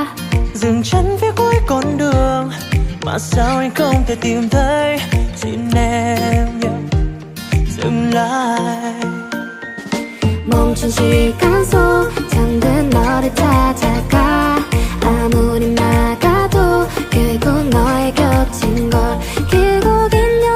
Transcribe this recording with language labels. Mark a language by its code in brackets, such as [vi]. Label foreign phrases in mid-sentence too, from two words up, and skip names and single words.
[vi] Dừng chân phía cuối con đường mà sao anh không thể tìm thấy. Xin em nhớ dừng lại. [ko] 멈춘 시간 속 잠든 너를 찾아가 아무리 막아도 결국 너의 곁인 걸 길고 긴